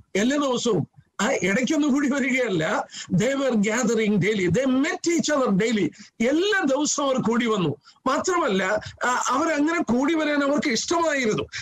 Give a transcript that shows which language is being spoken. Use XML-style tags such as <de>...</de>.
<ml>എല്ലാ ദിവസവും ഇടയ്ക്കൊന്നും കൂടി വരികയല്ല.</ml> <en>they were gathering daily, they met each other daily.</en> <ml>എല്ലാ ദിവസവും അവർ കൂടി വന്നു. മാത്രമല്ല അവരങ്ങനെ കൂടി വരാൻ അവർക്ക് ഇഷ്ടമായിരുന്നു.</ml>